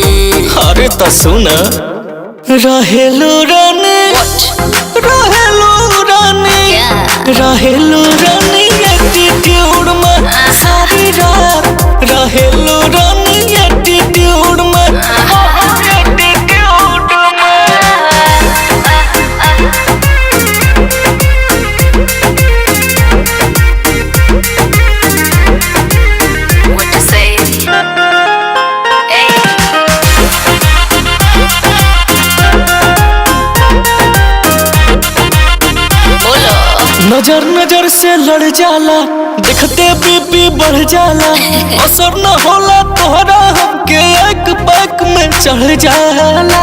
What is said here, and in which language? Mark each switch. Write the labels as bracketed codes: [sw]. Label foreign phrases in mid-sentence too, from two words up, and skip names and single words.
[bho] अरे तो सुना रहेलू रानी रहेलू रानी रहेलू रानी एटीट्यूड में सारी रात। रहेलू रानी एटीट्यूड में एटीट्यूड में। [en] What to say? [bho] नजर नजर से लड़ जाला, देखते बीपी बढ़ जाला। असर न होला तोहरा हमके एक बैक में चढ़ जाला।